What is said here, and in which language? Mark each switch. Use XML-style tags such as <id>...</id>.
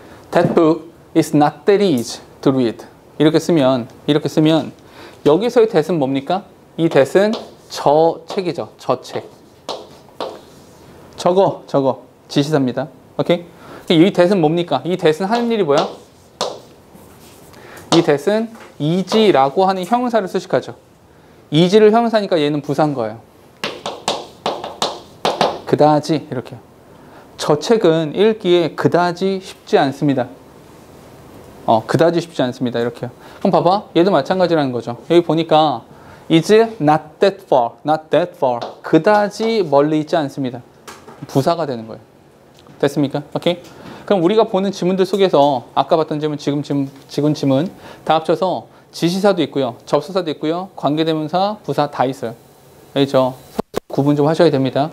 <en>That book is not that easy to read.</en> <ko>이렇게 쓰면 여기서의 that은 뭡니까? 이 that은 저 책이죠. 저 책. 저거 지시사입니다. 오케이? 이 that은 뭡니까? 이 that은 하는 일이 뭐야? 이 that은 easy라고 하는 형용사를 수식하죠. easy를 형용사니까 얘는 부사인 거예요. 그다지 이렇게요. 저 책은 읽기에 그다지 쉽지 않습니다. 그다지 쉽지 않습니다. 이렇게요. 그럼 봐봐. 얘도 마찬가지라는 거죠. 여기 보니까</ko> <en>is not that far.</en> <ko>그다지 멀리 있지 않습니다. 부사가 되는 거예요. 됐습니까? 오케이? 그럼 우리가 보는 지문들 속에서 아까 봤던 지문, 지금 지문 다 합쳐서 지시사도 있고요. 접수사도 있고요. 관계대명사, 부사 다 있어요. 알겠죠? 구분 좀 하셔야 됩니다.</ko>